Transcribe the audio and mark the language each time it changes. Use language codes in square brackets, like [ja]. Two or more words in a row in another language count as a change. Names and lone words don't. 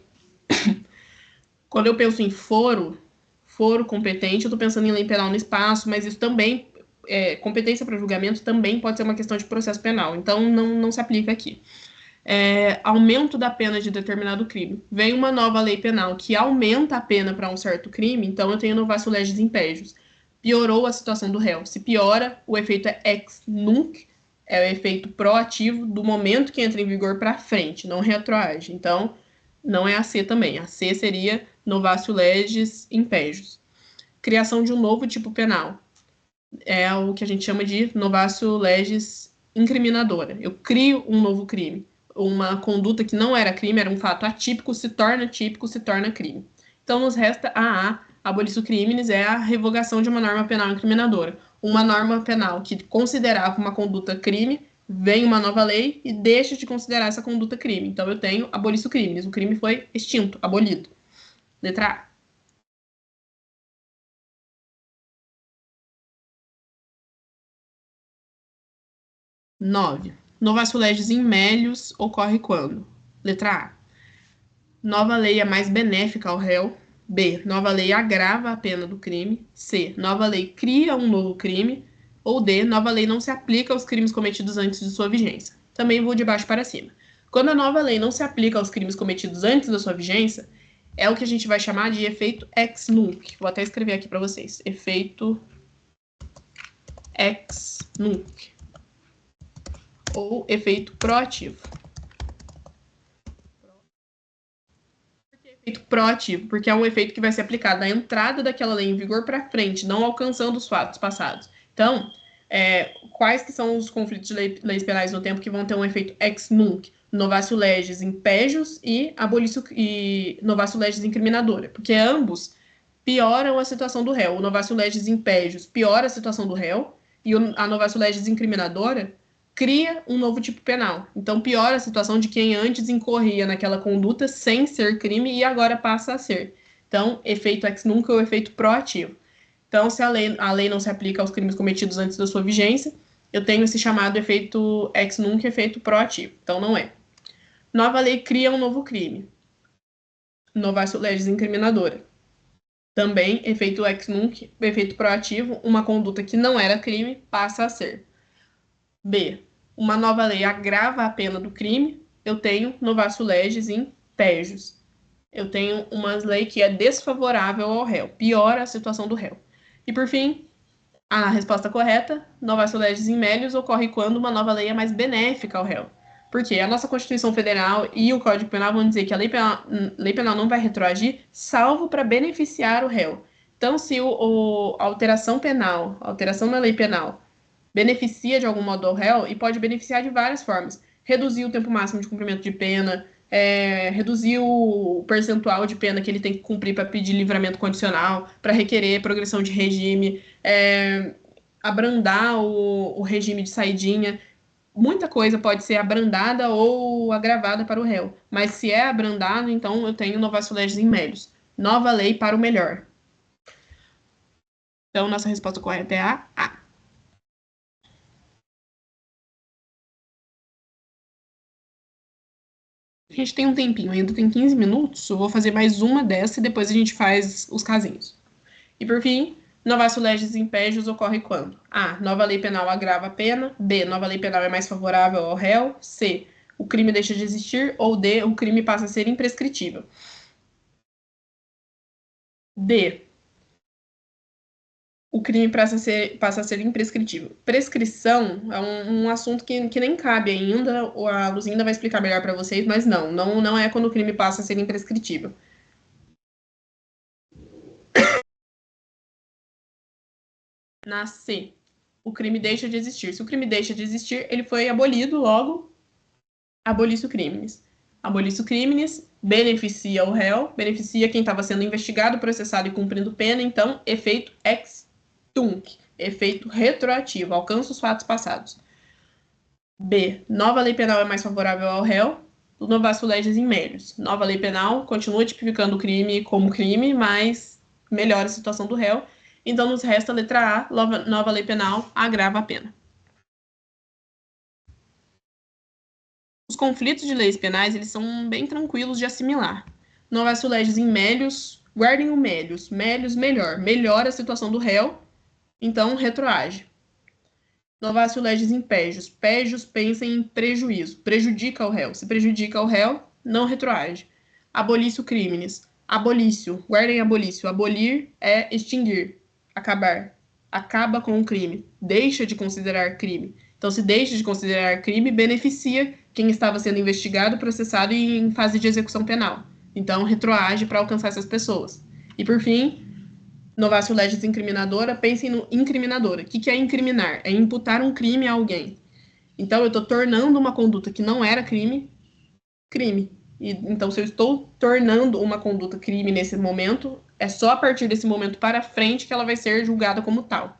[pt] Quando eu penso em foro competente, eu estou pensando em lei penal no espaço, mas isso também, competência para julgamento também pode ser uma questão de processo penal, então não se aplica aqui. aumento da pena de determinado crime. Vem uma nova lei penal que aumenta a pena para um certo crime, então eu tenho [la] novatio legis impégios. [pt] Piorou a situação do réu. Se piora, o efeito é [la] ex nunc, [pt] é o efeito proativo do momento que entra em vigor para frente, não retroage. Então, não é a C também. A C seria [la] novatio legis impégios. [pt] Criação de um novo tipo penal. É o que a gente chama de [la] novatio legis [pt] incriminadora. Eu crio um novo crime. Uma conduta que não era crime, era um fato atípico, se torna típico, se torna crime. Então, nos resta a [la] abolicio criminis, [pt] é a revogação de uma norma penal incriminadora. Uma norma penal que considerava uma conduta crime, vem uma nova lei e deixa de considerar essa conduta crime. Então, eu tenho [la] abolicio criminis. [pt] O crime foi extinto, abolido. Letra A. Nove. [la] Novatio legis in melius [pt] ocorre quando? Letra A. Nova lei é mais benéfica ao réu. B. Nova lei agrava a pena do crime. C. Nova lei cria um novo crime. Ou D. Nova lei não se aplica aos crimes cometidos antes de sua vigência. Também vou de baixo para cima. Quando a nova lei não se aplica aos crimes cometidos antes da sua vigência, é o que a gente vai chamar de efeito [la] ex nunc. [pt] Vou até escrever aqui para vocês. [la] Efeito ex nunc. [pt] Ou efeito proativo. Por que efeito proativo? Porque é um efeito que vai ser aplicado na entrada daquela lei em vigor para frente, não alcançando os fatos passados. Então, quais que são os conflitos de leis penais no tempo que vão ter um efeito [la] ex nunc? Novatio legis impégios e novatio legis incriminadora. [pt] Porque ambos pioram a situação do réu. O [la] novatio legis impégios [pt] piora a situação do réu e a [la] novatio legis [pt] incriminadora cria um novo tipo penal. Então, piora a situação de quem antes incorria naquela conduta sem ser crime e agora passa a ser. Então, efeito [la] ex nunc [pt] é o efeito proativo. Então, se a lei não se aplica aos crimes cometidos antes da sua vigência, eu tenho esse chamado efeito [la] ex nunc, [pt] efeito proativo. Então, não é. Nova lei cria um novo crime. [la] Novatio legis incriminadora. [pt] Também, efeito [la] ex nunc, [pt] efeito proativo, uma conduta que não era crime passa a ser. B. Uma nova lei agrava a pena do crime. Eu tenho [la] novatio legis impégios. [pt] Eu tenho uma lei que é desfavorável ao réu, piora a situação do réu. E, por fim, a resposta correta, [la] novatio legis in melius, [pt] ocorre quando uma nova lei é mais benéfica ao réu. Porque a nossa Constituição Federal e o Código Penal vão dizer que a lei penal não vai retroagir, salvo para beneficiar o réu. Então, se a alteração penal, a alteração na lei penal, beneficia de algum modo ao réu, e pode beneficiar de várias formas. Reduzir o tempo máximo de cumprimento de pena, reduzir o percentual de pena que ele tem que cumprir para pedir livramento condicional, para requerer progressão de regime, abrandar o regime de saidinha. Muita coisa pode ser abrandada ou agravada para o réu. Mas se é abrandado, então eu tenho [la] novatio legis in melius. [pt] Nova lei para o melhor. Então, nossa resposta correta é a A. A gente tem um tempinho, ainda tem 15 minutos. Eu vou fazer mais uma dessa e depois a gente faz os casinhos. E por fim, [la] novatio legis impégios [pt] ocorre quando? A. Nova lei penal agrava a pena. B. Nova lei penal é mais favorável ao réu. C. O crime deixa de existir. Ou D. O crime passa a ser imprescritível. D. O crime passa a ser imprescritível. Prescrição é um assunto que nem cabe ainda. A Luzinda vai explicar melhor para vocês, mas não é quando o crime passa a ser imprescritível. Na C, o crime deixa de existir. Se o crime deixa de existir, ele foi abolido, logo, [la] abolicio criminis. Abolicio criminis [pt] beneficia o réu, beneficia quem estava sendo investigado, processado e cumprindo pena, então, efeito [la] ex tunc, [pt] efeito retroativo, alcança os fatos passados. B, nova lei penal é mais favorável ao réu, [la] novatio legis in melius. [pt] Nova lei penal continua tipificando o crime como crime, mas melhora a situação do réu. Então, nos resta a letra A, nova lei penal agrava a pena. Os conflitos de leis penais, eles são bem tranquilos de assimilar. [la] Novatio legis in melius, [pt] guardem o [la] melius. [pt] Melius, melhora a situação do réu, então retroage. [la] Novatio legis impégios. [pt] Pégios, pensem em prejuízo. Prejudica o réu. Se prejudica o réu, não retroage. [la] Abolício criminis. [pt] Abolício. Guardem abolício. Abolir é extinguir. Acabar. Acaba com o crime. Deixa de considerar crime. Então, se deixa de considerar crime, beneficia quem estava sendo investigado, processado e em fase de execução penal. Então, retroage para alcançar essas pessoas. E, por fim, [la] novatio legis incriminadora, [pt] pensem no incriminadora. O que é incriminar? É imputar um crime a alguém. Então, eu estou tornando uma conduta que não era crime, crime. Então, se eu estou tornando uma conduta crime nesse momento, é só a partir desse momento para frente que ela vai ser julgada como tal.